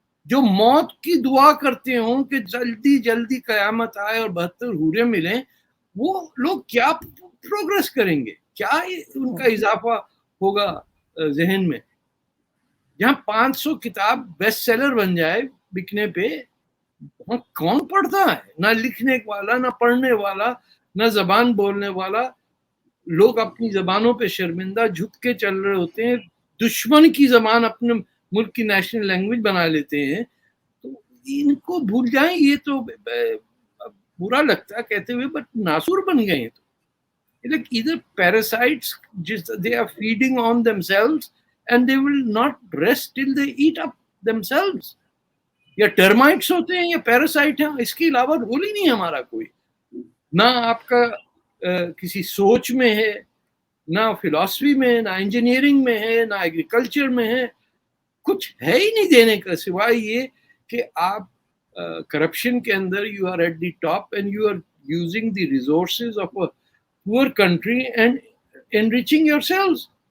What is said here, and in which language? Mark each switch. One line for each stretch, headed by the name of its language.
Urdu: جو موت کی دعا کرتے ہوں کہ جلدی جلدی قیامت آئے اور 72 حوریں ملیں، وہ لوگ کیا پروگرس کریں گے؟ کیا ان کا اضافہ ہوگا ذہن میں؟ جہاں 500 کتاب بیسٹ سیلر بن جائے بکنے پہ، وہاں کون پڑھتا ہے؟ نہ لکھنے والا، نہ پڑھنے والا، نہ زبان بولنے والا. لوگ اپنی زبانوں پہ شرمندہ جھک کے چل رہے ہوتے ہیں. دشمن کی زبان اپنے ملک کی نیشنل لینگویج بنا لیتے ہیں. تو ان کو بھول جائیں. یہ تو برا لگتا ہے کہتے ہوئے، بٹ ناسور بن گئے ہیں.
English: تو either parasites, they are feeding on themselves and they will not rest till they eat up themselves.
Urdu: یا ٹرمائٹس ہوتے ہیں یا پیراسائٹ ہیں، اس کے علاوہ رول ہی نہیں ہمارا کوئی. نہ آپ کا کسی سوچ میں ہے، نہ فلاسفی میں، نہ انجینئرنگ میں ہے، نہ ایگریکلچر میں ہے. کچھ ہے ہی نہیں دینے کا سوائے یہ کہ آپ کرپشن کے اندر
English: You are at the top and you are using the resources of a poor country and enriching yourselves.